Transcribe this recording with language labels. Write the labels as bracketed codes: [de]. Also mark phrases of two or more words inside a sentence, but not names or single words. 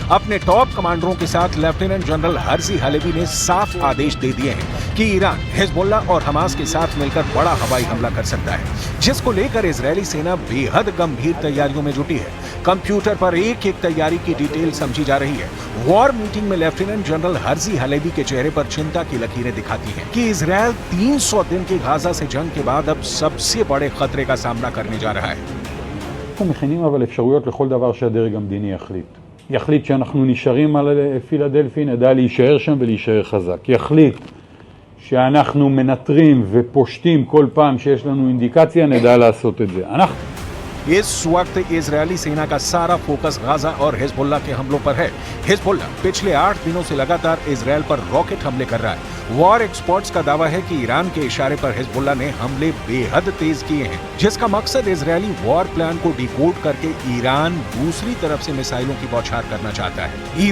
[hi] अपने टॉप कमांडरों के साथ लेफ्टिनेंट जनरल हर्जी हलेवी ने साफ आदेश दे दिए हैं कि ईरान हिजबुल्ला और हमास के साथ मिलकर बड़ा हवाई हमला कर सकता है, जिसको लेकर इजरायली सेना बेहद गंभीर तैयारियों में जुटी है। कंप्यूटर पर एक एक तैयारी की डिटेल समझी जा रही है। [en] war meeting [hi] में लेफ्टिनेंट जनरल हर्जी हलेबी के चेहरे पर चिंता की लकीरें दिखाती हैं कि इजरायल 300 दिन की गाजा से जंग के बाद अब सबसे बड़े खतरे का सामना करने जा रहा है। [he] אנחנו מכינים אבל אפשרויות לכל דבר שהדרג המדיני יחליט שאנחנו נשארים על פילדלפי, נדע להישאר שם ולהישאר חזק. יחליט שאנחנו מנטרים ופושטים כל פעם שיש לנו אינדיקציה, नडा לעשות את זה. [hi] इस वक्त इजरायली सेना का सारा फोकस गाजा और हिजबुल्ला के हमलों पर है। हिजबुल्ला पिछले 8 दिनों से लगातार इजरायल पर रॉकेट हमले कर रहा है। [en] war experts [hi] का दावा है कि ईरान के इशारे पर हिजबुल्ला ने हमले बेहद तेज किए हैं, जिसका मकसद इजरायली [en] war plan [hi] को डिकोड करके ईरान दूसरी तरफ से मिसाइलों की बौछार करना चाहता है।